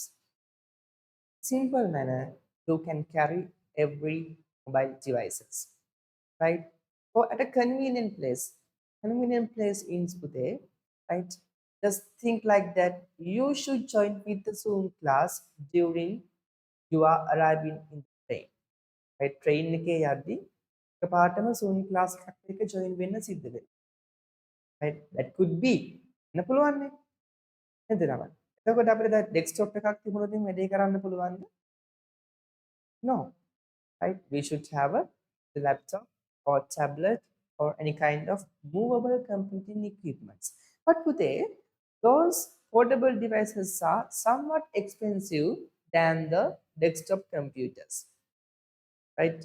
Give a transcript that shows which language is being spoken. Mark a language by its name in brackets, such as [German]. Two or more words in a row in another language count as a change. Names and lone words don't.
[English] Simple manner, you can carry every mobile devices, right? Or at a convenient place in Spute, right? Just think like that. You should join with the Zoom class during you are arriving in the train, right? [Sinhala] Train එකේ යද්දි එකපාරටම Zoom class එකක් එක join වෙන්න සිද්ධ වෙනවා, [English] right? That could be [Sinhala] වෙන්න පුළුවන් නේ නේද නම. එතකොට අපිට දැන් desktop එකක් තිබුණොත් වැඩේ කරන්න පුළුවන්ද? [English] No, right? We should have a laptop or tablet or any kind of movable computing equipments. But today, those portable devices are somewhat expensive than the desktop computers, right?